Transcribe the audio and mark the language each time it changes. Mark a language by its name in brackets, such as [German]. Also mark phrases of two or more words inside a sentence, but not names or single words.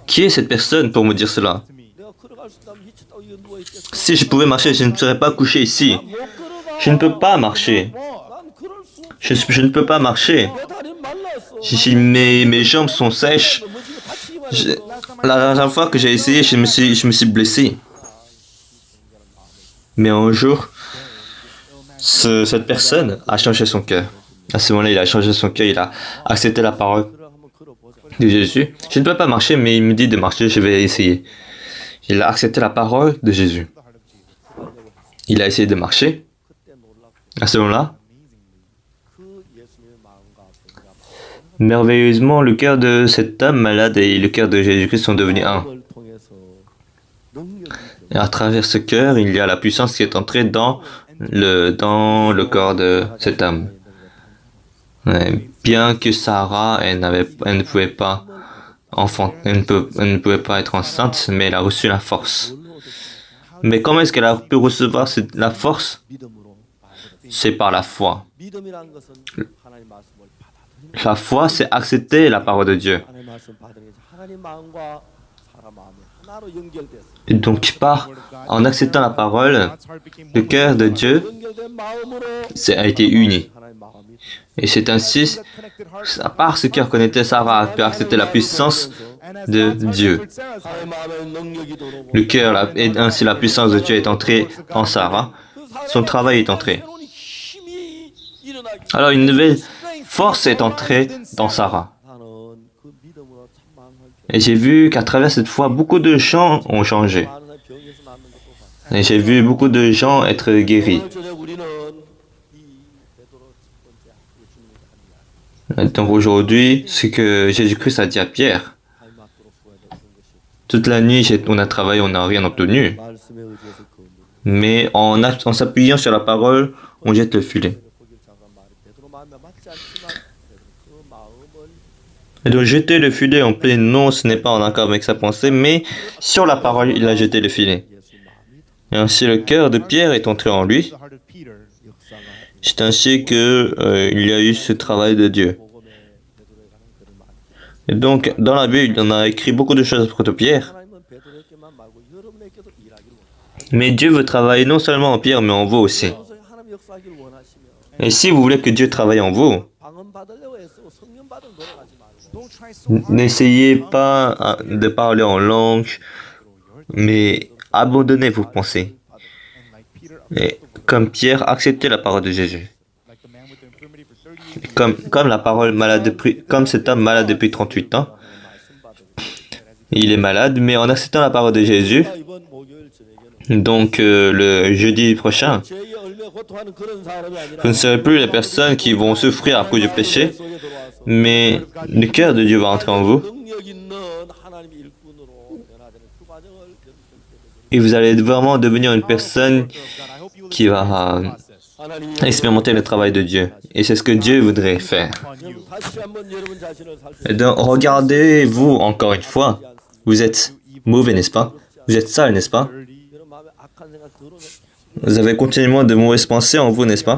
[French] qui est cette personne pour me dire cela? [English] to me. [Korean] 내가 걸어갈 수 있다면 미쳤다고 이거 누워 있겠어. [French] Si je pouvais marcher, je ne serais pas couché ici. [Korean] 못 걸어가. [French] Je ne peux pas marcher. [Korean] 난 그럴 수 없어. [French] Je ne peux pas marcher. [Korean] 내 다리 말랐어. [French] Si mes jambes sont sèches. [Korean] 넘어지고 다치기만 [French] Je- [Korean] 했어. [French] la dernière fois que j'ai essayé, je me suis blessé. Mais un jour, cette personne a changé son cœur. À ce moment-là, il a changé son cœur, il a accepté la parole [Korean] 그래 한번 걸어보자. [French] de Jésus. Je ne peux pas marcher, mais il me dit de marcher, je vais essayer. Il a accepté la parole de Jésus. Il a essayé de marcher. [Korean] 그때 놀랍고 [French] À ce moment-là, [Korean] 그 예수님의 마음과 병자 [French] merveilleusement, le cœur de cet homme malade et le cœur de Jésus-Christ sont devenus un. [Korean] 마음을 통해서 능력이 [French] Et à travers ce cœur, il y a la puissance qui est entrée dans le corps de cet homme. Ouais, bien que Sarah, elle ne pouvait pas elle ne pouvait pas être enceinte, mais elle a reçu la force. Mais comment est-ce qu'elle a pu recevoir la force? [Korean] 믿음으로 [French] C'est par la foi. [Korean] 믿음이라는 것은 하나님 말씀을 받아들이는 [French] La foi, c'est accepter la parole de Dieu. [Korean] 하나님 말씀 받아들이는 하나님 마음과 사람 마음이 하나로 연결됐어. [French] Et donc, en acceptant la parole, [English] God's heart became [French] le [English] one [French] cœur de Dieu [Korean] 연결된 마음으로 [French] a été uni. [Korean] 하나님 마음이 [French] Et c'est ainsi, à part ce cœur connaissait, Sarah a pu accepter la puissance de Dieu. [Korean] 하나님 마음의 능력이 들어오고 [French] Le cœur, et ainsi la puissance de Dieu est entrée en Sarah. Son travail est entré. [Korean] 새로운 힘이 일어나기. [French] Alors une nouvelle force est entrée dans Sarah. [Korean] 나는 그 믿음으로 참 마음을 [French] Et j'ai vu qu'à travers cette foi, beaucoup de gens ont changé. [Korean] 많은 사람이 병에서 낫는 것도 봤어. [French] Et j'ai vu beaucoup de gens être guéris. [Korean] 오늘 저녁 우리는 이 베드로 첫 번째 예수님이 한 이야기. [French] Donc aujourd'hui, ce que Jésus-Christ a dit à Pierre, [Korean] 하나님 [French] Toute la nuit, on a travaillé, on n'a rien obtenu. [Korean] 말씀에 의지해서 거물. [French] Mais en s'appuyant sur la parole, on jette le filet. [Korean] 거길 잠깐 말이 베드로 마음에 맞지 않지만 베드로 그 마음을 [French] Et donc jeter le filet en plein non, ce n'est pas en accord avec sa pensée, mais sur la parole, il a jeté le filet. [Korean] 예수 마음이 [French] Et ainsi le cœur de Pierre est entré en lui. [English] The heart of Peter. [Korean] 역사가 [French] C'est ainsi que il y a eu ce travail de Dieu. [Korean] 복음에 베드로에 관한 글을 많이. [French] Et donc, dans la Bible, il en a écrit beaucoup de choses à propos de Pierre. [Korean] 하나님은 베드로에게만 말고 여러분에게도 일하기를 원하시고 [French] Mais Dieu veut travailler non seulement en Pierre, mais en vous aussi. [Korean] 하나님 역사하기를 원하시며 [French] Et si vous voulez que Dieu travaille en vous, [Korean] 방언 받으려고 애쓰고 성령 받으러 돌아가지 말고 [English] Don't try so hard. [French] n'essayez pas de parler en langue, mais abandonnez vos pensées. [English] And like Peter, [French] Et comme Pierre, acceptez la parole de Jésus. [English] like the man with the infirmity for 38 years. [French] Comme la parole malade comme cet homme malade depuis 38 ans, [Korean] 말씀 받으러 [French] il est malade, mais en acceptant la parole de Jésus, [Korean] 제가 이번 목요일 저녁에는 [French] donc le jeudi prochain, [Korean] 죄에 얼매 고통하는 그런 사람이 아니라 [French] vous ne serez plus les personnes qui vont souffrir à cause du péché, [Korean] 속에 들어와서 [French] mais le cœur de Dieu va entrer en vous [Korean] 능력 있는 하나님 일꾼으로 변화되는 그 과정을 여러분께 [French] et vous allez vraiment devenir une personne [English] God, I hope you will [French] qui va [Korean] 하나님이 [French] expérimenter le travail de Dieu. Et c'est ce que Dieu voudrait faire. [English] upon you. [Korean] 다시 한번 여러분 자신을 [French] Et donc, regardez-vous encore une fois. Vous êtes mauvais, n'est-ce pas? Vous êtes sale, n'est-ce pas? [Korean] 여러분 마음에 악한 생각 들어오면 [French] Vous avez continuellement de mauvaises pensées en vous, n'est-ce pas?